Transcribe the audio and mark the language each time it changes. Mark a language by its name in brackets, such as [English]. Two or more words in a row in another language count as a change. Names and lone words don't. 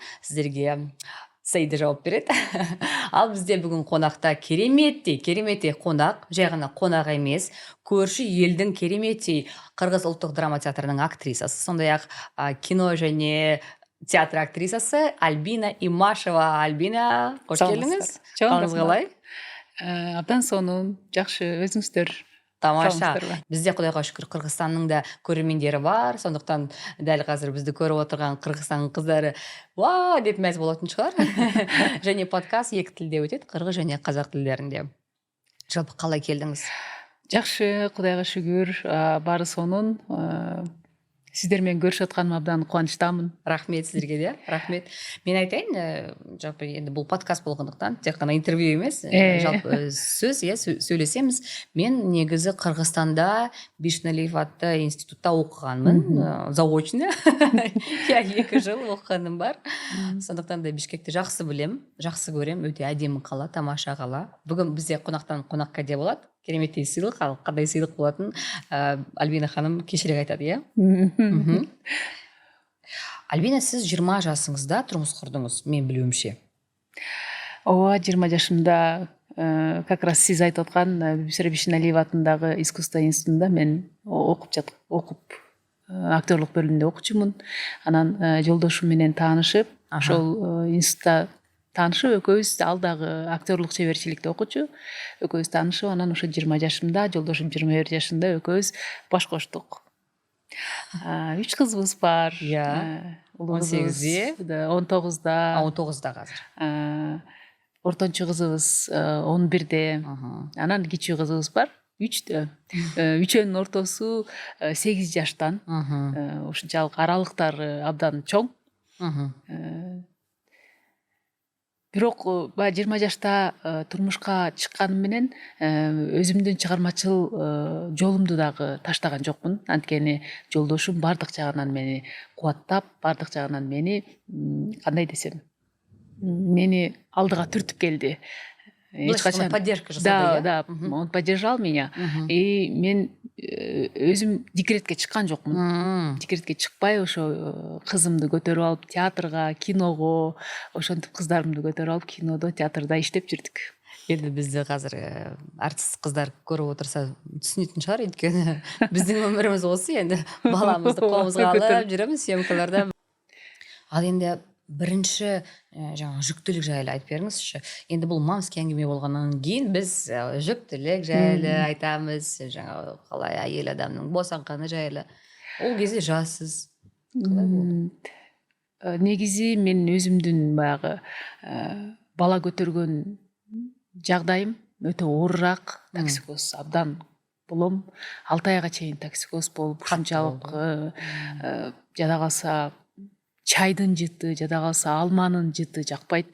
[Kazakh] Сіздерге Саида жауап береді. Ал бізде бүгін қонақта кереметтей қонақ, жай ғана қонақ емес, көрші елдің кереметтей Қырғыз ұлттық драма театрының актрисасы, сондай-ақ кино және театр актрисасы Альбина Имашева. Альбина, қош келдіңіз. Қалыңыз қалай? [Kyrgyz] Абдан сонун, жакшы, өзүңүздөр. [Kazakh] Тамаша. Бізде Құдайға шүкір Қырғызстанның да көрермендері бар. Сондықтан дәл қазір бізді көріп отырған Қырғызстанның қыздары вау деп мәз болатын шығар. Және подкаст екі тілде өтеді, қырғыз және қазақ тілдерінде. Жалпы қалай келдіңіз? [Kyrgyz] Жакшы, Құдайға шүгүр, бары сонун. Сіздермен көрүшүп атканыма абдан кубанычтамын. [Kazakh] Рахмет сіздерге де, рахмет. Мен айтайын, жалпы енді бұл подкаст болғандықтан тек қана интервью емес, жалпы сөз, сөйлесеміз. Мен негізі Қырғызстанда Бишналиев атты институтта оқығанмын, заочно. 2 жыл оқығаным бар. Сондықтан да Бишкекті жақсы білем, жақсы көрем, өте әдемі қала, тамаша қала. Бүгін бізде қонақтан қонаққа де болады. Кереметтей сыйлық, ал қандай сыйлық болатын Альбина ханым кешірек айтады, иә? Альбина, сіз 20 жасыңызда тұрмыс құрдыңыз, мен білуімше. [Kyrgyz] 20 жашымда, [Russian] как раз [Kazakh] сіз айтып отқан Бишналиев атындағы искусство институтында мен оқып актерлық бөлімінде оқучумун. [Kyrgyz] Анан жолдошум менен таанышып, ошол институтта таанышып, экөөбүз алдағы актерлық чеберчиликте окучу. Экөөбүз таанышып, анан ошо 20 жашымда, жолдошум 21 жашында экөөбүз баш коштук. 3 кызыбыз бар. 18-де, 19-да. 19-да қазір. Ортончу кызыбыз 11-де. Анан кичүү кызыбыз бар 3-тө. Үчөөнүн ортосу 8 жаштан. Ушунчалык аралыктары абдан чоң. Бирок 20 жашта турмушка чыкканым менен өзүмдүн чыгармачыл жолумду дагы таштаган жокмун. Анткени жолдошум бардык жагынан мени кубаттап, бардык жагынан мени кандай десем, мени алдыга түртүп келди. [Kazakh] Ешқашан поддержка жасады. [Russian] Да, он поддержал меня. [Kyrgyz] И мен өзүм декретке чыккан жокмун. Декретке чыкпай ошо кызымды көтөрүп алып театрга, киного, ошентип кыздарымды көтөрүп алып кинодо, театрда иштеп жүрдүк. [Kazakh] Енді бізді қазір артист қыздар көріп отырса түсінетін шығар, өйткені біздің өміріміз осы, енді баламызды қолымызға алып жүреміз съемкаларда. Ал енді бірінші жаңа жүктілік жайлы айтып беріңізші. Енді бұл Мамский әңгіме болғаннан кейін біз жүктілік жайлы айтамыз, жаңа қалай әйел адамның босанғаны жайлы. Ол кезде жассыз. [Kyrgyz] Негизи мен өзүмдүн баягы бала көтөргөн жагдайым өтө оорураак. Токсикоз абдан болом. 6 айга чейин токсикоз болуп, ушунчалык жада калса чайдын жыты, жада калса алманын жыты жакпайт.